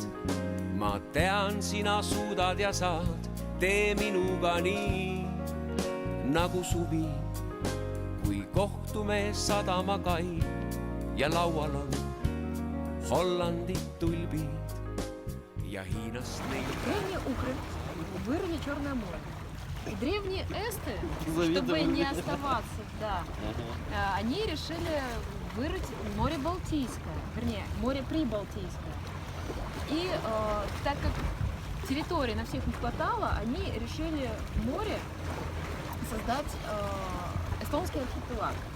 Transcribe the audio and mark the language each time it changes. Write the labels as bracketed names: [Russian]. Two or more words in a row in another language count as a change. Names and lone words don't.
[Estonian] Ma tean, sina suudad ja saad, tee minuga nii nagu suvi, kui kohtume sadamakai ja laual on Hollandi tulbid ja Hiinast neil. [Russian] Древние укры вырыли Черное море. И древние эсты, чтобы не оставаться, они решили вырыть море Балтийское, вернее, море Прибалтийское. И так как территории на всех не хватало, они решили в море создать эстонский архипелаг.